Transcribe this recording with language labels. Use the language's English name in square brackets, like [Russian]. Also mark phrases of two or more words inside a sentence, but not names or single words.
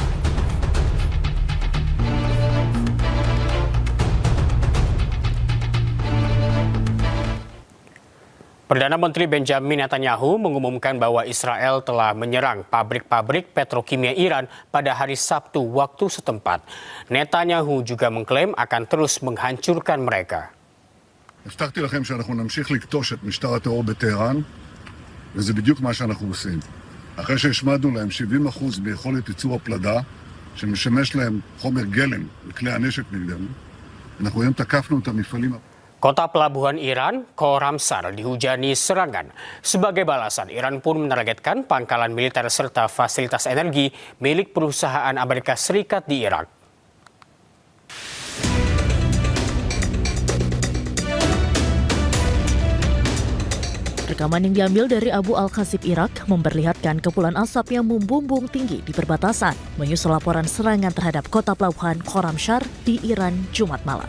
[Indonesian] Perdana Menteri Benjamin Netanyahu mengumumkan bahwa Israel telah menyerang pabrik-pabrik petrokimia Iran pada hari Sabtu waktu setempat. Netanyahu juga mengklaim akan terus menghancurkan mereka. [Hebrew] הבטחתי לכם שאנחנו נמשיך לכתוש את משטר הטרור בטהרן, וזה בדיוק מה שאנחנו עושים. אחרי שהשמדנו להם 70% ביכולת ייצור הפלדה, שמשמש להם חומר גלם לכלי הנשק נגדנו, אנחנו היום תקפנו את המפעלים. [Indonesian] Kota pelabuhan Iran, Khorramshahr, dihujani serangan. Sebagai balasan, Iran pun menargetkan pangkalan militer serta fasilitas energi milik perusahaan Amerika Serikat di Irak. Rekaman yang diambil dari Abu Al-Khasib Irak memperlihatkan kepulan asap yang membumbung tinggi di perbatasan, menyusul laporan serangan terhadap kota pelabuhan Khorramshahr di Iran Jumat malam.